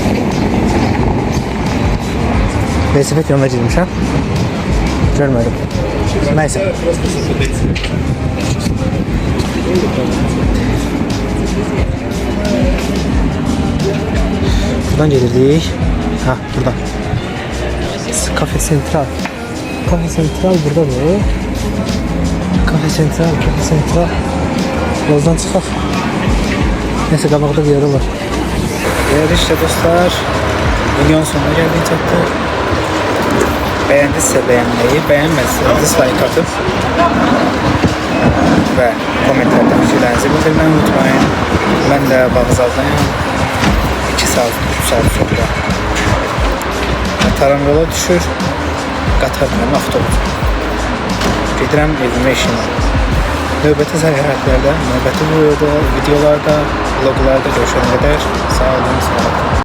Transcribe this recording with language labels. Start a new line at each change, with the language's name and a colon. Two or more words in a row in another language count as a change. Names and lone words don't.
Azerbaijani: Velosiped yoluna girmişəm. Görmədim. Nəysə. Buradan gelirdik. Ha, buradan. Kafe Central. Kafe Central buradadır. Kafe Central, Kafe Central. Yoldan çıxaq.
Turkish: Neyse,
Azerbaijani: qabaqda bir yeri var.
Turkish: Değerli işte dostlar, videonun sonuna geldik, çatdı. Beğendiyse beğenmeyi, beğenmezse dislike atıp ve komentarda fikirlerinizi bildirmeyi unutmayın. Ben de Bağzaldayım. 2 saat, 3 saat sonra Taran yola düşür.
Azerbaijani: Qatarla avtobus. Gedirəm evimə işimə. Növbəti səyahətlərdə, növbəti videolarda, vloglarda görüşənə qədər sağ olun, sağ olun.